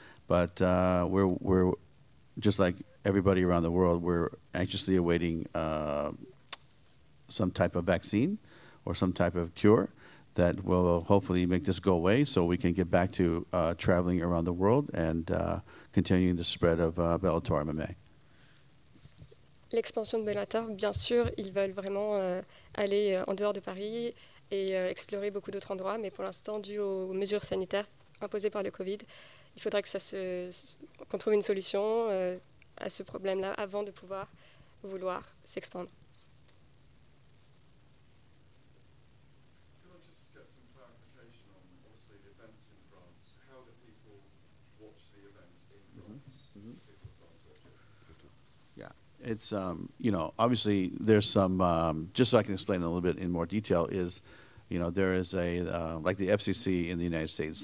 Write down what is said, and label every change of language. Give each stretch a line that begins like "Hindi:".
English: But we're just like everybody around the world. We're anxiously awaiting some type of vaccine or some type of cure that will hopefully make this go away so we can get back to traveling around the world and continuing the spread of Bellator MMA.
French: L'expansion de Bellator, bien sûr, ils veulent vraiment aller en dehors de Paris et explorer beaucoup d'autres endroits, mais pour l'instant, dû aux mesures sanitaires imposées par le Covid, il faudrait qu'on trouve une solution à ce problème-là avant de pouvoir vouloir s'expandre.
English: Can I just get some clarification on, obviously, the events in France? How do people watch the event in France? People in France watch it. Yeah, it's obviously there's some just so I can explain a little bit in more detail is, there is a like the FCC in the United States.